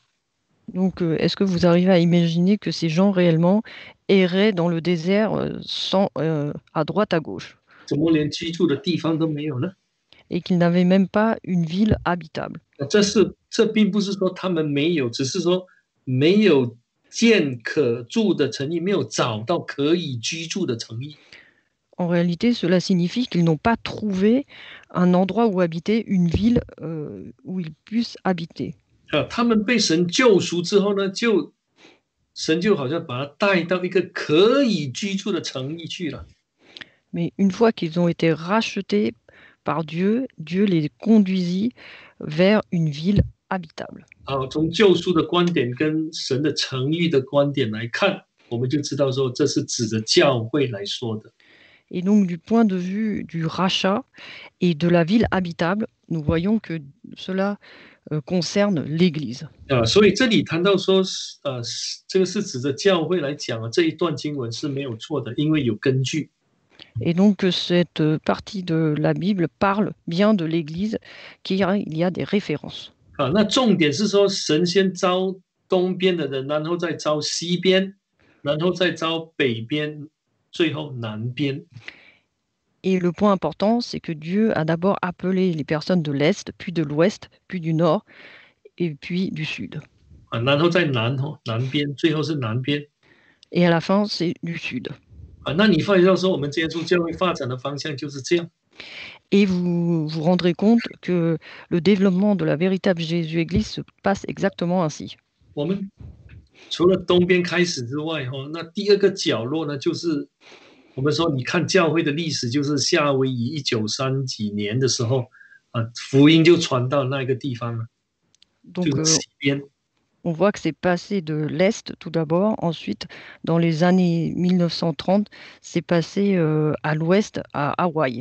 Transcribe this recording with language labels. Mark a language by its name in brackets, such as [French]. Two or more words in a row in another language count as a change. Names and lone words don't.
[French] Donc, est-ce que vous arrivez à imaginer que ces gens réellement erraient dans le désert sans, à droite, à gauche, [Chinese] 怎么连居住的地方都没有呢？ [French] et qu'ils n'avaient même pas une ville habitable? [Chinese] 这并不是说他们没有，只是说没有建可住的城邑，没有找到可以居住的城邑。 [French] En réalité, cela signifie qu'ils n'ont pas trouvé un endroit où habiter, une ville où ils puissent habiter. [Chinese] 啊，他们被神救赎之后呢，神就好像把他带到一个可以居住的城邑去了。 [French] Mais une fois qu'ils ont été rachetés par Dieu, Dieu les conduisit vers une ville habitable. [Chinese] 啊，从救赎的观点跟神的诚意的观点来看，我们就知道说这是指着教会来说的。 [French] Et donc, du point de vue du rachat et de la ville habitable, nous voyons que cela concerne l'Église. [Chinese] 啊，所以这里谈到说，这个是指着教会来讲啊，这一段经文是没有错的，因为有根据。 [French] Et donc, cette partie de la Bible parle bien de l'Église, car il y a des références. [Chinese] 啊，那重点是说，神先招东边的人，然后再招西边，然后再招北边，最后南边。 [French] Et le point important, c'est que Dieu a d'abord appelé les personnes de l'Est, puis de l'Ouest, puis du Nord, et puis du Sud. [Chinese] 啊，然后再南边，最后是南边。 [French] Et à la fin, c'est du Sud. [Chinese] 啊，那你发觉到说，我们接触教会发展的方向就是这样。 [French] Et vous vous rendrez compte que le développement de la véritable Jésus-Église se passe exactement ainsi. [Chinese] 我们除了东边开始之外，那第2个角落呢，就是我们说，你看教会的历史，就是夏威夷1930几年的时候，福音就传到那个地方了， [French] Donc, [Chinese] 就是西边。 [French] on voit que c'est passé de l'Est tout d'abord, ensuite, dans les années 1930, c'est passé à l'Ouest, à Hawaï.